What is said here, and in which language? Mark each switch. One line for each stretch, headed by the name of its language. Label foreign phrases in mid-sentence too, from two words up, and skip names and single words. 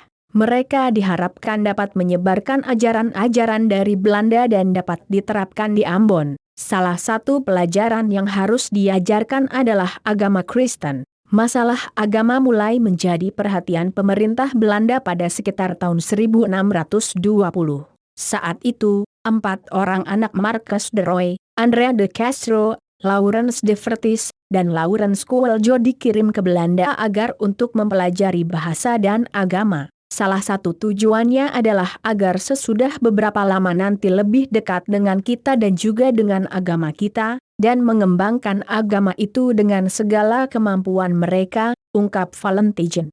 Indonesian: Mereka diharapkan dapat menyebarkan ajaran-ajaran dari Belanda dan dapat diterapkan di Ambon. Salah satu pelajaran yang harus diajarkan adalah agama Kristen. Masalah agama mulai menjadi perhatian pemerintah Belanda pada sekitar tahun 1620. Saat itu, 4 orang anak Marcus de Roy, Andrea de Castro, Laurens de Vertis, dan Laurens Coelho dikirim ke Belanda agar untuk mempelajari bahasa dan agama. Salah satu tujuannya adalah agar sesudah beberapa lama nanti lebih dekat dengan kita dan juga dengan agama kita, dan mengembangkan agama itu dengan segala kemampuan mereka, ungkap Valentijn.